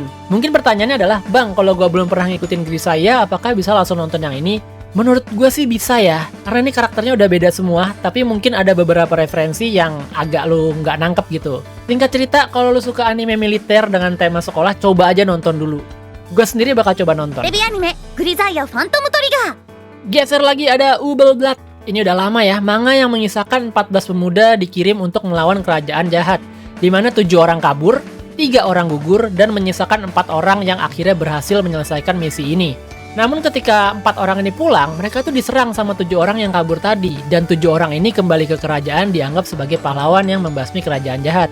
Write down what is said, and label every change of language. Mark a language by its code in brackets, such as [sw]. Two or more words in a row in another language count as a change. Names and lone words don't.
[id] Mungkin pertanyaannya adalah, Bang, kalau gue belum pernah ngikutin Grisaya, apakah bisa langsung nonton yang ini? Menurut gue sih bisa ya, karena ini karakternya udah beda semua, tapi mungkin ada beberapa referensi yang agak lu nggak nangkep gitu. Singkat cerita, kalau lu suka anime militer dengan tema sekolah, coba aja nonton dulu. Gue sendiri bakal coba nonton. [ja] テレビアニメ「グリザイアファントムトリガー」 [id] Geser lagi ada Ubel Blood. Ini udah lama ya, manga yang mengisahkan 14 pemuda dikirim untuk melawan kerajaan jahat, di mana 7 orang kabur, 3 orang gugur, dan menyisakan 4 orang yang akhirnya berhasil menyelesaikan misi ini. Namun ketika 4 orang ini pulang, mereka tuh diserang sama 7 orang yang kabur tadi, dan 7 orang ini kembali ke kerajaan dianggap sebagai pahlawan yang membasmi kerajaan jahat.